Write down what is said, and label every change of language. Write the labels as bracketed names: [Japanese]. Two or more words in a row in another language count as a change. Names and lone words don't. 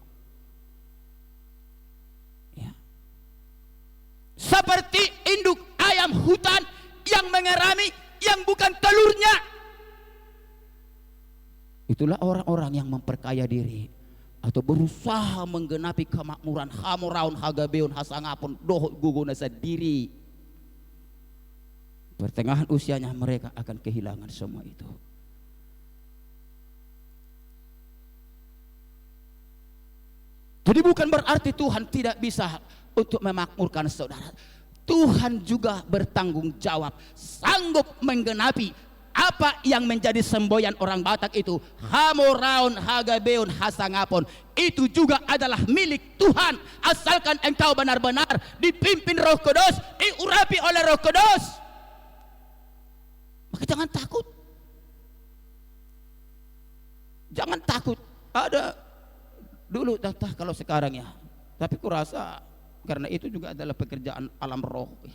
[Indonesian] Ya. Seperti induk ayam hutan yang mengerami yang bukan telurnya. Itulah orang-orang yang memperkaya diri atau berusaha menggenapi kemakmuran [Batak Toba] hamoraun, hagabeon, hasangapon, doh guguna [Indonesian] sendiri. Pertengahan usianya mereka akan kehilangan semua itu. Jadi bukan berarti Tuhan tidak bisa untuk memakmurkan saudara. Tuhan juga bertanggung jawab, sanggup menggenapi apa yang menjadi semboyan orang Batak itu. [Batak Toba] Hamoraun, hagabeon, hasangapon, [Indonesian] itu juga adalah milik Tuhan, asalkan engkau benar-benar dipimpin Roh Kudus, diurapi oleh Roh Kudus. Maka jangan takut. Jangan takut. Ada dulu, entah kalau sekarang ya, tapi kurasa karena itu juga adalah pekerjaan alam roh ya.